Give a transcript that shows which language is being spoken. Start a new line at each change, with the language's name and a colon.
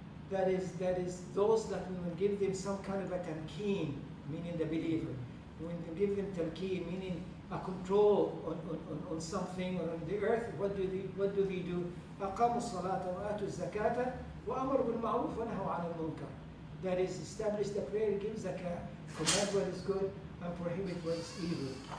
English: That is those that we will give them some kind of a tamkeen, meaning the believer. When we give them tamkeen, meaning a control on something or on the earth, what do they do?
Arabic: أقاموا الصلاة وآتوا الزكاة وأمروا بالمعروف ونهوا عن المنكر.
English: That is, establish the prayer, give zakah, command what is good, and prohibit what is evil.